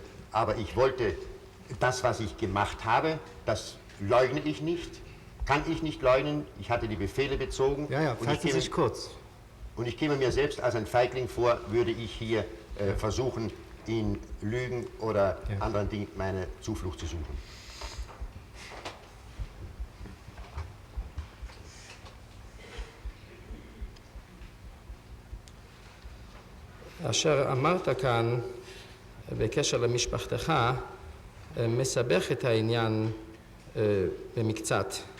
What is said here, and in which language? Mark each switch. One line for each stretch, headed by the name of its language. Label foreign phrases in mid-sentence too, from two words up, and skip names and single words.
German: Aber ich wollte, das, was ich gemacht habe, das leugne ich nicht, kann ich nicht leugnen. Ich hatte die Befehle bezogen. Ja, ja, fassen Sie sich kurz. Und ich käme mir selbst als ein Feigling vor, würde ich hier versuchen, in Lügen oder anderen Dingen meine Zuflucht zu suchen.
Hebrew: אשר אמרת כאן בקשר למשפחתך מסבך את העניין במקצת